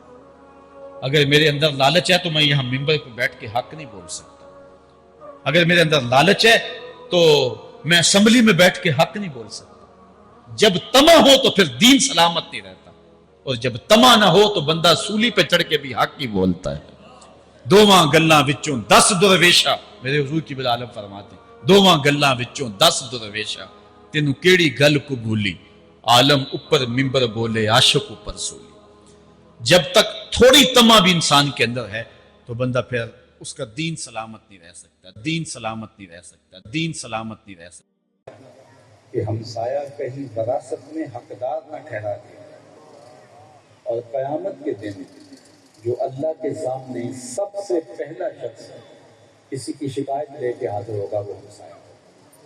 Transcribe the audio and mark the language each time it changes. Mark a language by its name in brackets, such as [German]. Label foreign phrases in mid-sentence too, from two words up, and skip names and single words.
[Urdu] اگر میرے اندر لالچ ہے تو میں یہاں ممبر پہ بیٹھ کے حق نہیں بول سکتا، اگر میرے اندر لالچ ہے تو میں اسمبلی میں بیٹھ کے حق نہیں بول سکتا۔ جب طمع ہو تو پھر دین سلامت نہیں رہتا، اور جب طمع نہ ہو تو بندہ سولی پہ چڑھ کے بھی حق ہی بولتا ہے۔ [Punjabi] دوواں گلاں وچوں 10 درویشا، [Urdu] میرے حضور کی بالعالم فرماتے ہیں [Punjabi] دوواں گلاں وچوں 10 درویشا، تینوں کیڑی گل کو بھولی، عالم اوپر ممبر بولے عاشق اوپر سولی۔ [Urdu] جب تک تھوڑی طمع بھی انسان کے اندر ہے تو بندہ پھر اس کا دین سلامت نہیں رہ سکتا، دین سلامت نہیں رہ سکتا، دین سلامت نہیں رہ سکتا۔ کہ ہمسایہ کہیں وراثت میں حقدار نہ ٹھہرا دے، اور قیامت کے دن جو اللہ کے سامنے سب سے پہلا شخص کسی کی شکایت لے کے حاضر ہوگا وہ ہمسایہ ہوگا۔